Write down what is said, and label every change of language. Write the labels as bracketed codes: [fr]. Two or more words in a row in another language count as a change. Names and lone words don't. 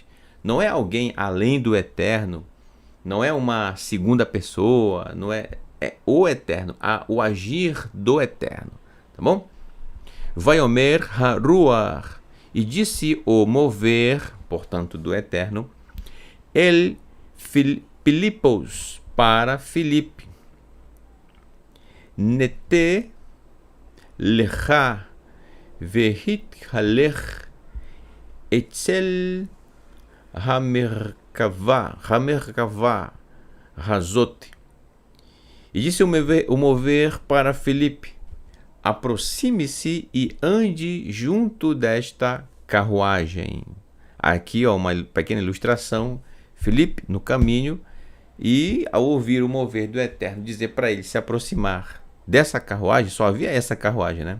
[pt] Não é alguém além do eterno, não é uma segunda pessoa, não é o eterno, o agir do eterno, tá bom? [he] ויאמר הרוח, [pt] e disse o mover, portanto, do eterno, [he] אל פיליפוס, [pt] para Filipe, [he] נטה לך והתהלך אצל המרכבה הזאת. [pt] E disse o mover para Filipe, aproxime-se e ande junto desta carruagem. Aqui, uma pequena ilustração. Filipe no caminho, e ao ouvir o mover do Eterno dizer para ele se aproximar dessa carruagem, só havia essa carruagem, né?